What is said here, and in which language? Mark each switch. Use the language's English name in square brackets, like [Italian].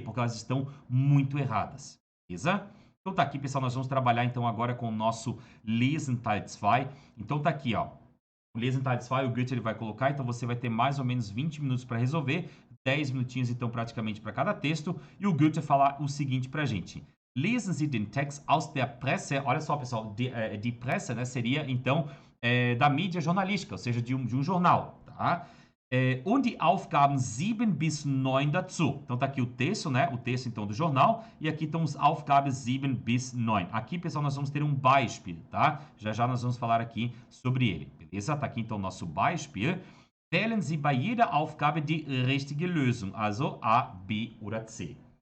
[Portuguese] Porque elas estão muito erradas, beleza? Então tá aqui, pessoal, nós vamos trabalhar então agora com o nosso Lesen Teil 2. Então tá aqui, ó, o Lesen Teil 2, o Goethe ele vai colocar, então você vai ter mais ou menos 20 minutos para resolver, 10 minutinhos então praticamente para cada texto, e o Goethe vai falar o seguinte pra gente. [German] Lesen Sie den Text aus der Presse. [Portuguese] Olha só, pessoal, de Presse, né, seria então da mídia jornalística, ou seja, de um jornal. tá? [German] Und die Aufgaben 7 bis 9 dazu. [Portuguese] Então tá aqui o texto, né? O texto então do jornal e aqui estão os [German] Aufgaben 7 bis 9. [Portuguese] Aqui, pessoal, nós vamos ter um Beispiel, tá? Já já nós vamos falar aqui sobre ele, beleza? Tá aqui então o nosso Beispiel. [German] Wählen Sie bei jeder Aufgabe die richtige Lösung, also A, B oder C.